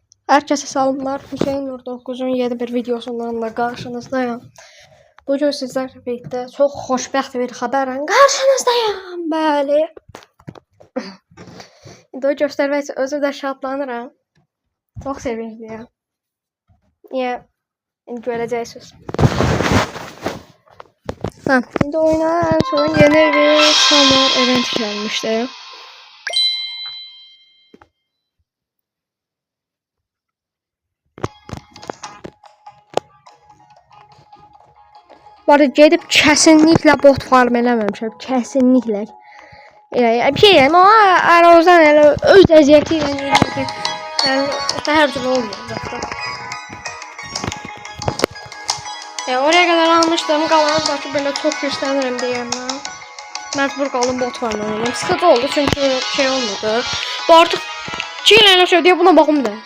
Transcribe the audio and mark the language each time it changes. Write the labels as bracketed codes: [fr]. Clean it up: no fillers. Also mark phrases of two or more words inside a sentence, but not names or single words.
[tr] Herkese selamlar. Hüseyin Nur 9'un yeni bir videosundan da karşınızdayım. Bugün sizlerle birlikte çok [az] xoşbəxt bir xəbərlə [tr] karşınızdayım. Bəli. [az] İndi o göstərmək üçün özü də şadlanıram. Çox sevincliyəm. Niyə? İndi görəcəksiniz. İndi oyuna en son yeni bir [en] summer event [az] gəlmişdi. Bu arada gedib kesinlikle [en] bot farm [az] eləməmişəm. Kesinlikle. Bir şey yani ama arazdan elə öz əziyyəti ilə yəni hər cür olmuyor zaten. [tr] Oraya kadar almıştım. [az] Qalanı da ki belə çox güclənirəm deyəndən. Məcbur qaldım [en] bot farm [az] oynayım. Sıxıcı oldu çünkü şey olmadı. Bu artıq 2 il elə şey deyə buna baxım da.